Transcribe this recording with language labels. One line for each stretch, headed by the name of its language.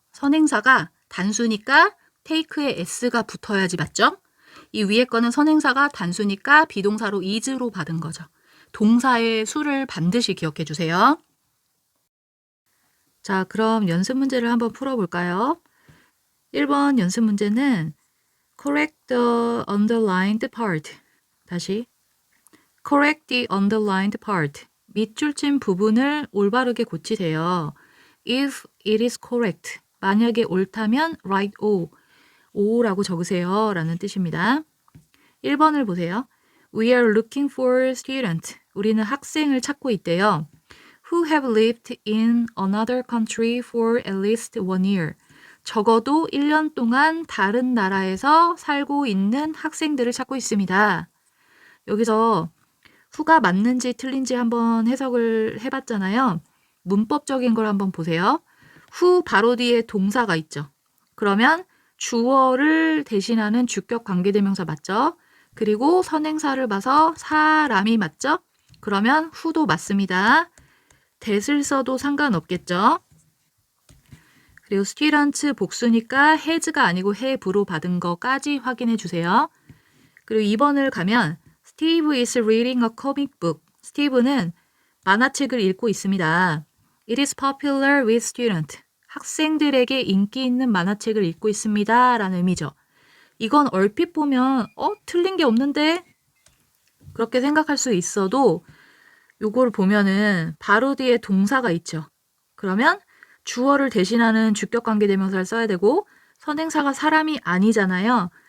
Korean: 선행사가 단수니까 take에 s가 붙어야지 맞죠? 이 위에 거는 선행사가 단수니까 비동사로 is로 받은 거죠. 동사의 수를 반드시 기억해 주세요. 자, 그럼 연습 문제를 한번 풀어볼까요? 1번 연습 문제는
English: correct the underlined part.
Korean: 다시
English: correct the underlined part.
Korean: 밑줄친 부분을 올바르게 고치세요.
English: If it is correct.
Korean: 만약에 옳다면
English: write O.
Korean: O라고 적으세요. 라는 뜻입니다. 1번을 보세요.
English: We are looking for student.
Korean: 우리는 학생을 찾고 있대요.
English: Who have lived in another country for at least 1 year.
Korean: 적어도 1년 동안 다른 나라에서 살고 있는 학생들을 찾고 있습니다. 여기서 who가 맞는지 틀린지 한번 해석을 해봤잖아요. 문법적인 걸 한번 보세요. who 바로 뒤에 동사가 있죠. 그러면 주어를 대신하는 주격 관계대명사 맞죠? 그리고 선행사를 봐서 사람이 맞죠? 그러면 who도 맞습니다. that을 써도 상관없겠죠? 그리고 student 복수니까 has가 아니고 have로 받은 거까지 확인해 주세요. 그리고 2번을 가면
English: Steve is reading a comic book.
Korean: 스티브는 만화책을 읽고 있습니다.
English: It is popular with students.
Korean: 학생들에게 인기 있는 만화책을 읽고 있습니다. 라는 의미죠. 이건 얼핏 보면 틀린 게 없는데? 그렇게 생각할 수 있어도 요걸 보면은 바로 뒤에 동사가 있죠. 그러면 주어를 대신하는 주격관계대명사를 써야 되고 선행사가 사람이 아니잖아요.